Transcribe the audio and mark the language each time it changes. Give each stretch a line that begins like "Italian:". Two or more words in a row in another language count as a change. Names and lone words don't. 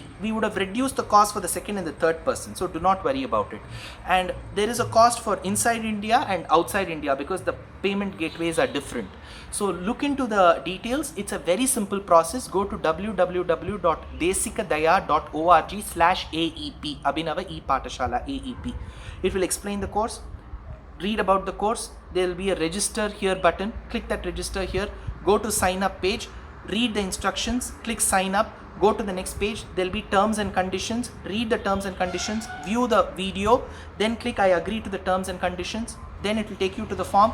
English: We would have reduced the cost for the second and the third person. So do not worry about it. And there is a cost for inside India and outside India, because the payment gateways are different. So look into the details. It's a very simple process. Go to www.desikadaya.org/AEP, Abhinava e-Patashala AEP. It will explain the course. Read about the course. There will be a register here button. Click that register here. Go to sign up page. Read the instructions. Click sign up. Go to the next page. There will be terms and conditions. Read the terms and conditions. View the video. Then click I agree to the terms and conditions. Then it will take you to the form.